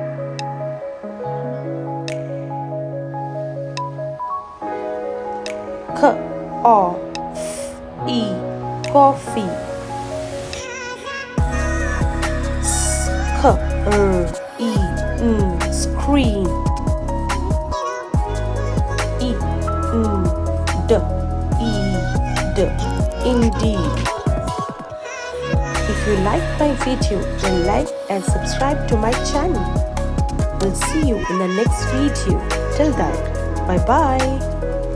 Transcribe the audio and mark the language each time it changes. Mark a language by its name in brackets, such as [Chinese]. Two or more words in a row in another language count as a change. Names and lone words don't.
[English] K, O, F, E, coffee. S, K, R, E, N, screen. E, N, D, E, D, indeed. If you like my video, then like and subscribe to my channel. We'll see you in the next video. Till then, bye bye.